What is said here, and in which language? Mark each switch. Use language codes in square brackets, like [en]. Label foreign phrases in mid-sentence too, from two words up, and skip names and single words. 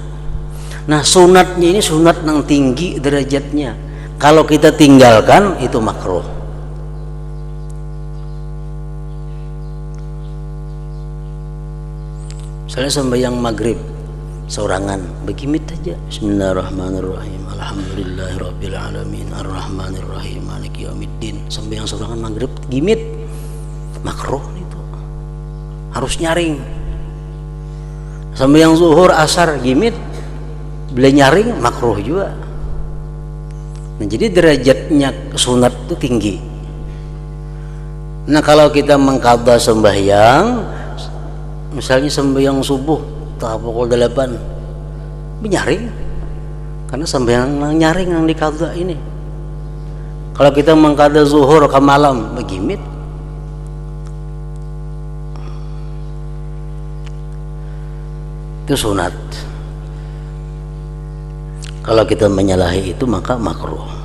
[bjn] Nah, sunatnya ini sunat yang tinggi derajatnya. Kalau kita tinggalkan itu makruh. Misalnya sembahyang maghrib saurangan begimit aja, [ar] بسم الله الرحمن الرحيم، الحمد لله رب العالمين، الرحمن الرحيم، مالك يوم الدين. [bjn] Sembahyang saurangan maghrib gimit makruh itu, harus nyaring. Sembahyang zuhur asar gimit bila nyaring makruh juga. Nah, jadi derajatnya sunat itu tinggi. Nah, kalau kita mengqadha sembahyang, misalnya sembahyang subuh tak pukul 8 menyaring, karena sembahyang nyaring yang dikadha ini. Kalau kita mengqadha zuhur ke malam begimit, itu sunat. Kalau kita menyalahi itu maka makruh.